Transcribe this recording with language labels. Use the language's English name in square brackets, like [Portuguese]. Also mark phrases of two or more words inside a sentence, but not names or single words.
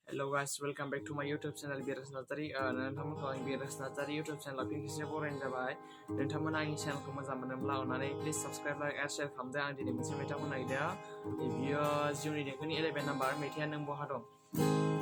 [English] Hello guys, welcome back to my YouTube channel Biras Nazari. [Bodo] नोंथांमोनखौ आं Biras Nazari [English] YouTube channel [Bodo] फिन खेबसे बरायनाय जाबाय। नोंथांमोना आंनि channelखौ मोजां मोनोब्ला अननानै [English] please subscribe like and share [Bodo] खालामदो। आं दिनै मोनसे मेथाइ खननो नागिरदों। बियो जिउनि देंखोनि 11 नाम्बार मेथाइआ नों बहा दं।